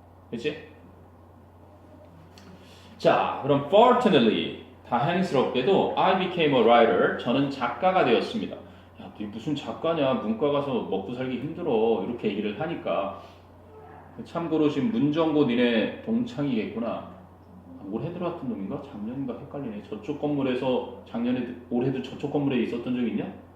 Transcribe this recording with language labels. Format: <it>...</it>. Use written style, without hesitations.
<ko>그치? 자, 그럼</ko> <en>fortunately</en> <ko>다행스럽게도</ko> <en>I became a writer.</en> <ko>저는 작가가 되었습니다. 야, 너 무슨 작가냐? 문과 가서 먹고 살기 힘들어. 이렇게 얘기를 하니까 참고로 지금 문정고 니네 동창이겠구나. 올해 들어왔던 놈인가? 작년인가 헷갈리네. 저쪽 건물에서 작년에 올해도 저쪽 건물에 있었던 적 있냐?</ko>